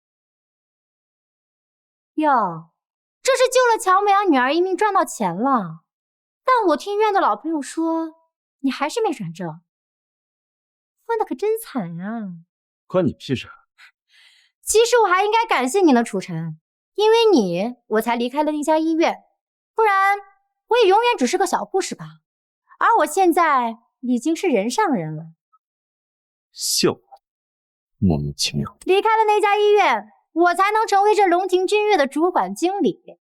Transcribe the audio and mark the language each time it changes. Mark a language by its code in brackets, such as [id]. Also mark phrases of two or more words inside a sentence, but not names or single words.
[zh] 喲，這是救了喬美陽女兒一命，賺到錢了。但我聽院的老朋友說，你還是沒轉正，分的可真慘啊！關你屁事！其實我還應該感謝你呢，楚晨，因為你我才離開了那家醫院，不然我也永遠只是個小護士吧。而我現在已經是人上人了。笑，莫名其妙。離開了那家醫院，我才能成為這龍庭君悅的主管經理。